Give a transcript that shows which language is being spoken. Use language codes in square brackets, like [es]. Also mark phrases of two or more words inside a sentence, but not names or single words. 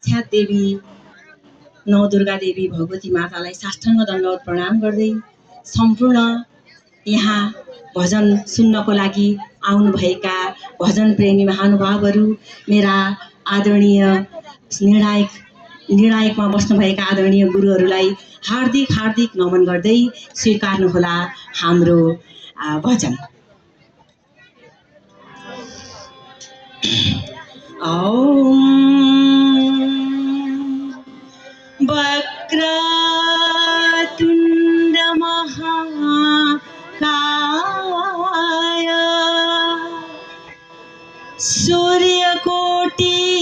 [ne] साक्षात् देवी नवदुर्गा देवी भगवती मातालाई साष्टाङ्ग दण्डवत प्रणाम गर्दै सम्पूर्ण यहाँ भजन सुन्नको लागि आउनुभएका भजन प्रेमी महानुभावहरू, मेरा आदरणीय निर्णायकमा बस्नुभएका आदरणीय गुरुहरूलाई हार्दिक हार्दिक नमन गर्दै स्वीकार्नुहोला हाम्रो भजन। [sa] वक्रतुण्ड महाकाय सूर्यकोटि